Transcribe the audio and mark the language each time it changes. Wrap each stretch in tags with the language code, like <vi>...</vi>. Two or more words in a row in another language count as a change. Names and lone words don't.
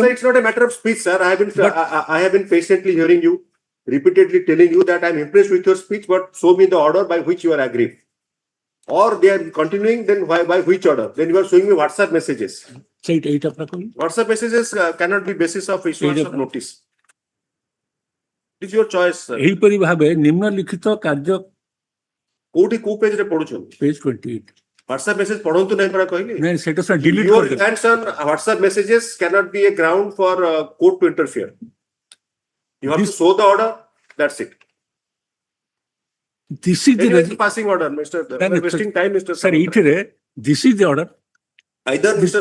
<en>Sir, it's not a matter of speech, sir. I have been patiently hearing you, repeatedly telling you that I'm impressed with your speech, but show me the order by which you are aggrieved. Or they are continuing, then by which order? Then you are showing me WhatsApp messages. WhatsApp messages cannot be basis of issuance of notice. It is your choice, sir.</en> <or>ଏହିପରି ଭାବେ ନିମ୍ନଲିଖିତ କାର୍ଯ୍ୟ କୋଉଠି କୋଉ ପେଜ ରେ ପଢୁଛନ୍ତି?</or> <en>page 28. WhatsApp message</en> <or>ପଢନ୍ତୁ ନାହିଁ ପରା କହିଲି. ନାଇଁ ସେଟା ସା delete</or> <en>Your</en> <or>କରିଦେବେ.</or> <en>reliance on WhatsApp messages cannot be a ground for court to interfere. You have to show the order. That's it. This is the passing order, Mr. We're wasting time, Mr. Sir, Samantara. this is the order. Either Mr.</en>